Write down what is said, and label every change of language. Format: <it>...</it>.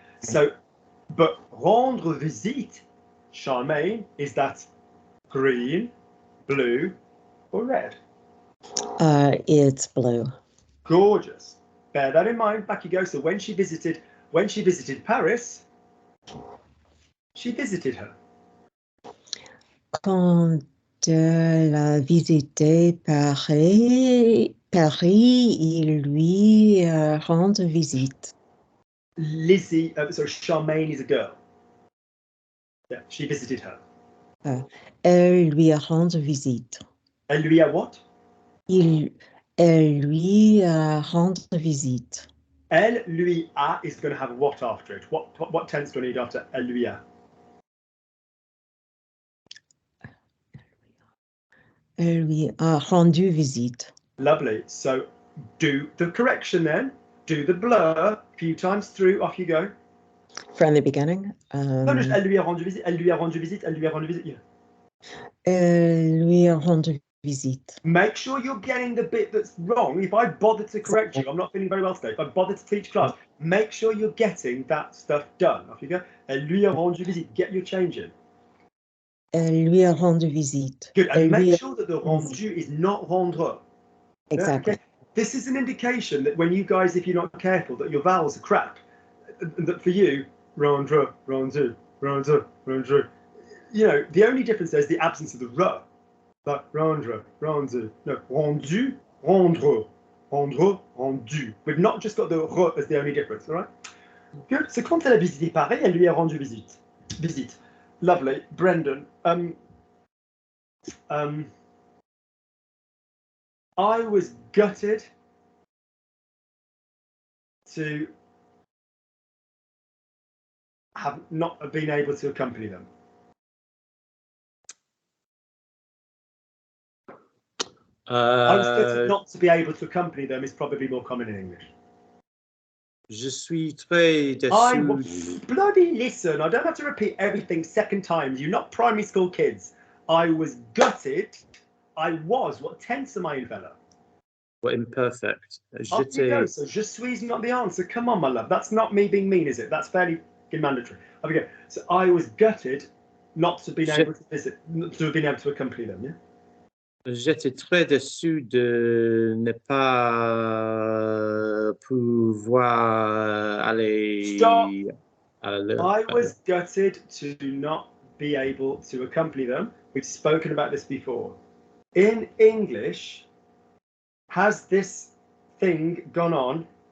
<en>So, but rendre visite, Charmaine, is that green, blue, or red? It's blue. Gorgeous. Bear that in mind. Back you go. So when she visited Paris, she visited her.</en> <fr>Quand elle a visité Paris, il lui rend visite.</fr> <en>Lizzie, sorry, Charmaine is a girl. Yeah, she visited her.</en> <fr>Elle lui rend visite. Elle lui a</fr> <en>what?</en> <fr>Elle lui rend visite. Elle lui a</fr> <en>is going to have what after it? What tense do I need after</en> <fr>elle lui a? Elle lui a rendu visite.</fr> <en>Lovely. So do the correction then. Do the blur a few times through. Off you go. From the beginning. No, just</en> <fr>elle lui a rendu visite. Elle lui a rendu visite. Elle lui a rendu visite.</fr> <en>Yeah.</en> <fr>Elle lui a rendu visite.</fr> <en>Make sure you're getting the bit that's wrong. If I bother to correct you, I'm not feeling very well today. If I bother to teach class, make sure you're getting that stuff done. Off you go.</en> <fr>Elle lui a rendu visite.</fr> <en>Get your change in.</en> <fr>Elle lui a rendu visite.</fr> <en>Good. And</en> <fr>Elle</fr> <en>make</en> <fr>lui a</fr> <en>sure that the</en> <fr>rendu</fr> <en>rendu is not rendre. Exactly. Okay? This is an indication that when you guys, if you're not careful, that your vowels are crap. That for you, rendre, rendu, rendre, rendre. You know, the only difference there is the absence of the r. Like rendre, rendu, no, rendu, rendre, rendre, rendu. We've not just got the r as the only difference, all right? Good. So</en> <fr>quand elle a visité Paris, elle lui a rendu visite.</fr> <en>Visite. Lovely. Brendan. I was gutted to have not been able to accompany them. I was gutted not to be able to accompany them is probably more common in English.</en> <fr>Je suis très déçu.</fr> <en>bloody listen. I don't have to repeat everything second time. You're not primary school kids. I was gutted. I was. What tense am I in, fella? What imperfect. Off you go. So je suis is not the answer. Come on, my love. That's not me being mean, is it? That's fairly mandatory. Off you go. So I was gutted not to be able to visit, to have been able to accompany them. Yeah.</en> <fr>J'étais très déçu de ne pas pouvoir aller.</fr> <en>Stop.</en> <fr>À la...</fr> <en>I was gutted to not be able to accompany them. We've spoken about this before. In English, has this thing gone on?</en>